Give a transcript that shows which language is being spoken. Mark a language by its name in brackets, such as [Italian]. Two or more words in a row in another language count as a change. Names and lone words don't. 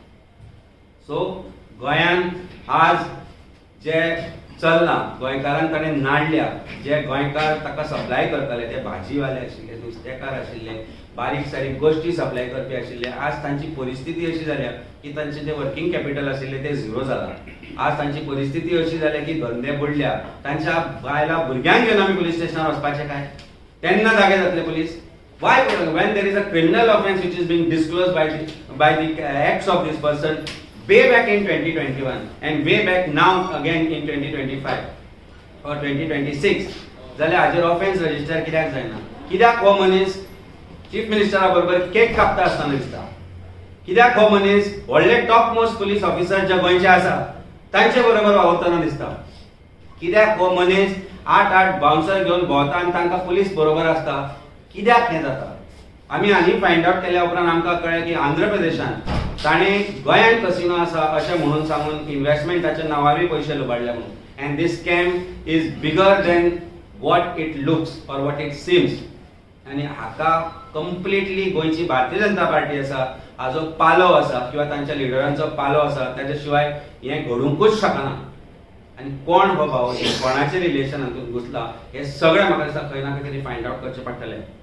[Konkani] सो गोंयांत आज जे चल्लां गोंयकारांक ताणें नाडल्या, जे गोंयकार ताका सप्लाय करताले ते भाजीवाले आशिल्ले, नुस्तेकार आशिल्ले, बारीक सारीक गोश्टी सप्लाय करपी आशिल्ले, आज तांची परिस्थिती अशी जाल्या की तांचे जे [English] working capital [Konkani] आशिल्ले ते झिरो जाला. आज तांची परिस्थिती अशी जाल्या की धंदे बुडल्या. तांच्या बायलां भुरग्यांक घेवन आमी पुलीस स्टेशनार वचपाचें काय? तेन्ना जागे जातले पुलीस? [English] Why when there is a criminal offence which is being disclosed by the acts of this person way back in 2021 and way back now again in 2025 or 2026 [Konkani] जाल्यार हाजेर ऑफेन्स रजिस्टर कित्याक जायना? कित्याक हो मनीस चीफ मिनिस्टरा बरोबर केक कापता आसतना दिसता? कित्याक हो मनीस व्हडले [English] top most police officer [Konkani] जे गोंयचे आसा तांचे बरोबर वावरतना दिसता? कित्याक हो मनीस 8 बाउन्सर घेवन भोंवता आनी तांकां पुलीस बरोबर आसता? कित्याक हें जाता? आमी आनी [English] find out [Konkani] केल्या उपरांत आमकां कळ्ळें की आंध्र प्रदेशान ताणें गोंयांत कसिनो आसा अशें म्हणून सांगून इन्व्हेस्टमेंटाच्या नांवारूय पयशे लुबाडले म्हणून. [English] And this scam is bigger than what it looks or what it seems. [Konkani] आनी हाका कंप्लिटली गोंयची भारतीय जनता पार्टी आसा हाजो पालो आसा किंवा तांच्या लिडरांचो पालो आसा, ताचे शिवाय हें घडूंकूच शकना. आनी कोण हो भाव, कोणाचे रिलेशन हातूंत घुसला हें सगळें म्हाका दिसता खंय ना खंय तरी [English] find out [Konkani] करचें पडटलें.